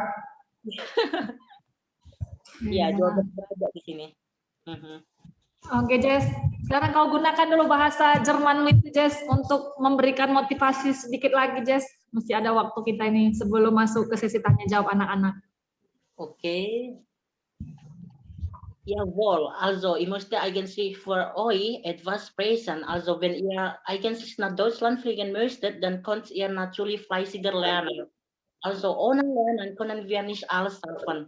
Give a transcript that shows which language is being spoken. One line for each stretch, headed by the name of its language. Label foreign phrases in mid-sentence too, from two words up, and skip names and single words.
Indonesian: Iya, 12 derajat di sini. Oke, Jess. Sekarang kau gunakan dulu bahasa Jerman with Jess untuk memberikan motivasi sedikit lagi, Jess. Mesti ada waktu kita ini sebelum masuk ke sesi tanya jawab anak-anak. Okay.
German: Jawohl, also ich möchte eigentlich für euch etwas sprechen. Also wenn ihr eigentlich nach Deutschland fliegen möchtet, dann könnt ihr natürlich fleißiger lernen. Also ohne Lernen können wir nicht alles schaffen.